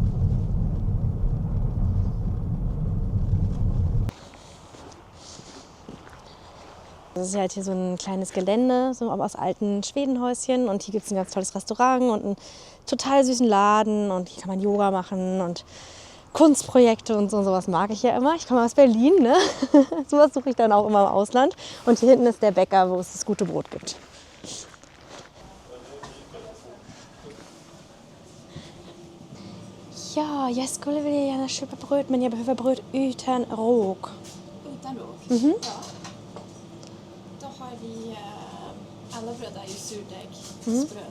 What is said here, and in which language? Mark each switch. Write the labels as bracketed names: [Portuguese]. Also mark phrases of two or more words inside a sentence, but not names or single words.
[German] Das ist halt hier so ein kleines Gelände, so aus alten Schwedenhäuschen. Und hier gibt es ein ganz tolles Restaurant und einen total süßen Laden. Und hier kann man Yoga machen und Kunstprojekte und so. Sowas mag ich ja immer. Ich komme aus Berlin, ne? Sowas suche ich dann auch immer im Ausland. Und hier hinten ist der Bäcker, wo es das gute Brot gibt. [Swedish] Ja, jag skulle vilja gärna köpa bröd, men jag behöver bröd utan råg. Utan råg? Mhm. Ja. Då har vi alla bröd är ju surdegsbröd.